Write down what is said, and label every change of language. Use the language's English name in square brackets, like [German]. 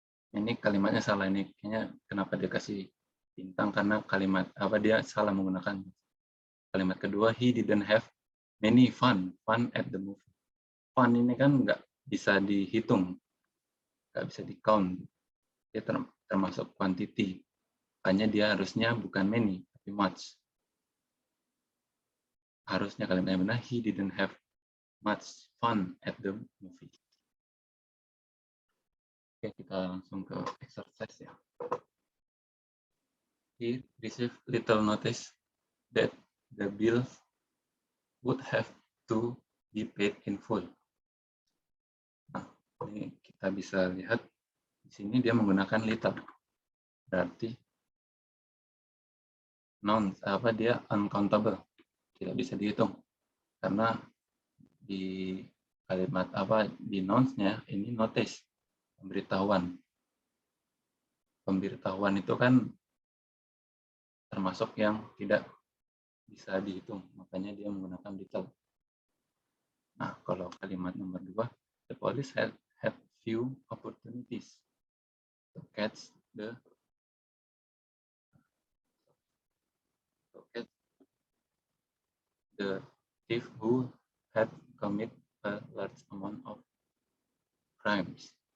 [Indonesian] Ini kalimatnya salah, ini kayaknya kenapa dia kasih bintang karena kalimat dia salah menggunakan kalimat kedua. [English] He didn't have many fun at the movie. [Indonesian] Fun ini kan nggak bisa dihitung, nggak bisa di count, dia termasuk quantity, makanya dia harusnya bukan many tapi much. Harusnya kalimatnya benar, [English] he didn't have much fun at the movie. [Indonesian] Oke, kita langsung ke exercise ya. [English] He received little notice that the bill would have to be paid in full. [Indonesian] Nah, ini kita bisa lihat di sini dia menggunakan little, berarti nouns dia uncountable, tidak bisa dihitung karena di kalimat di nouns-nya ini notice, pemberitahuan. Pemberitahuan itu kan termasuk yang tidak bisa dihitung, makanya dia menggunakan little. Nah, kalau kalimat nomor 2, [English] the police had few opportunities to catch the thief who had committed a large amount of crimes.